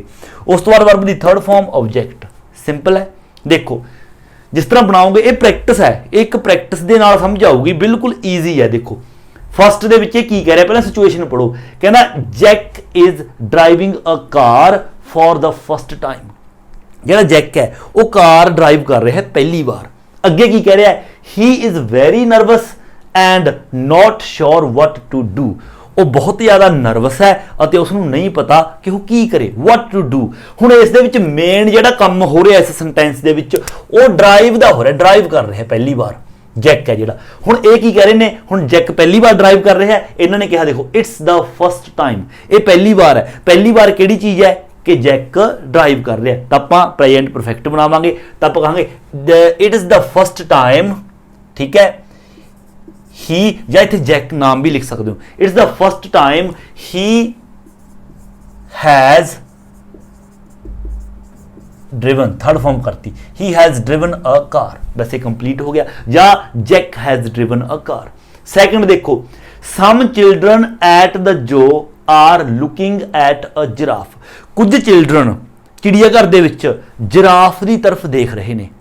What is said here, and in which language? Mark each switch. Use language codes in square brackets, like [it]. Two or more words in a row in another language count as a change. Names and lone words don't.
[pa] ਉਸ ਤੋਂ ਬਾਅਦ ਵਰਬ ਦੀ [en] third form object. [pa] ਸਿੰਪਲ ਹੈ, ਦੇਖੋ ਜਿਸ ਤਰ੍ਹਾਂ ਬਣਾਓਗੇ, ਇਹ ਪ੍ਰੈਕਟਿਸ ਹੈ, ਇੱਕ ਪ੍ਰੈਕਟਿਸ ਦੇ ਨਾਲ ਸਮਝ ਆਊਗੀ, ਬਿਲਕੁਲ ਈਜ਼ੀ ਹੈ। ਦੇਖੋ ਫਸਟ ਦੇ ਵਿੱਚ ਇਹ ਕੀ ਕਹਿ ਰਿਹਾ, ਪਹਿਲਾਂ ਸਿਚੁਏਸ਼ਨ ਪੜੋ। [en] ਕਹਿੰਦਾ Jack is driving a car for the first time. [pa] ਜਿਹੜਾ ਜੈਕ ਹੈ ਉਹ ਕਾਰ ਡਰਾਈਵ ਕਰ ਰਿਹਾ ਹੈ ਪਹਿਲੀ ਵਾਰ। ਅੱਗੇ ਕੀ ਕਹਿ ਰਿਹਾ ਹੈ, [en] he is very nervous and not sure what to do. [pa] ਉਹ ਬਹੁਤ ਜ਼ਿਆਦਾ ਨਰਵਸ ਹੈ ਅਤੇ ਉਸ ਨੂੰ ਨਹੀਂ ਪਤਾ ਕਿ ਉਹ ਕੀ ਕਰੇ, [en] what to do। [pa] ਹੁਣ ਇਸ ਦੇ ਵਿੱਚ ਮੇਨ ਜਿਹੜਾ ਕੰਮ ਹੋ ਰਿਹਾ ਇਸ ਸੈਂਟੈਂਸ ਦੇ ਵਿੱਚ ਉਹ ਡਰਾਈਵ ਦਾ ਹੋ ਰਿਹਾ, ਡਰਾਈਵ ਕਰ ਰਿਹਾ ਪਹਿਲੀ ਵਾਰ ਜੈਕ ਹੈ ਜਿਹੜਾ। ਹੁਣ ਇਹ ਕੀ ਕਹਿ ਰਹੇ ਨੇ, ਹੁਣ ਜੈਕ ਪਹਿਲੀ ਵਾਰ ਡਰਾਈਵ ਕਰ ਰਿਹਾ ਹੈ। ਇਹਨਾਂ ਨੇ ਕਿਹਾ ਦੇਖੋ [en] it's the first time, [pa] ਇਹ ਪਹਿਲੀ ਵਾਰ ਹੈ। ਪਹਿਲੀ ਵਾਰ ਕਿਹੜੀ ਚੀਜ਼ ਹੈ ਕਿ ਜੈਕ ਡਰਾਈਵ ਕਰ ਰਿਹਾ, ਤਾਂ ਆਪਾਂ [en] present perfect [pa] ਬਣਾਵਾਂਗੇ। ਤਾਂ ਆਪਾਂ ਕਹਾਂਗੇ [en] it is the first time, [pa] ਠੀਕ ਹੈ। ਹੀ ਜਾਂ ਇੱਥੇ ਜੈਕ ਨਾਮ ਵੀ ਲਿਖ ਸਕਦੇ ਹੋ। [en] it's the first time he has driven, third form करती, he has driven a car, [hi] वैसे कंप्लीट हो गया। [en] या Jack has driven a car. सेकंड देखो, some children at the zoo are looking at a giraffe. [pa] ਕੁਝ ਚਿਲਡਰਨ ਚਿੜੀਆਘਰ ਦੇ ਵਿੱਚ ਜਿਰਾਫ ਕੀ ਤਰਫ ਦੇਖ ਰਹੇ ਨੇ।